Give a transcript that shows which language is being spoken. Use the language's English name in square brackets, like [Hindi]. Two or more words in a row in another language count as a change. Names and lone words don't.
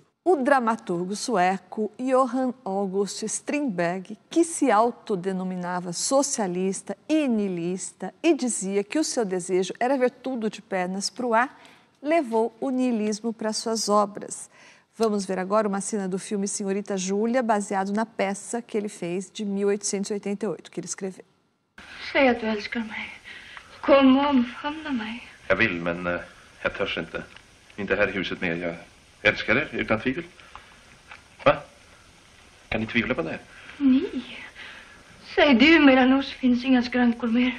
[Portuguese] O dramaturgo sueco Johan August Strindberg, que se autodenominava socialista e nihilista e dizia que o seu desejo era ver tudo de pernas para o ar, levou o nihilismo para suas obras. Vamos ver agora uma cena do filme Senhorita Júlia, baseado na peça que ele fez de 1888, que ele escreveu. [Swedish] Säg att du älskar mig. Kom och omfamna mig. Jag vill, men jag törs inte. Inte här i huset mer. Jag älskar er, utan tvivel. Va? Kan ni tvivla på det? Ni? Säg du, mellan oss finns inga skrankor mer.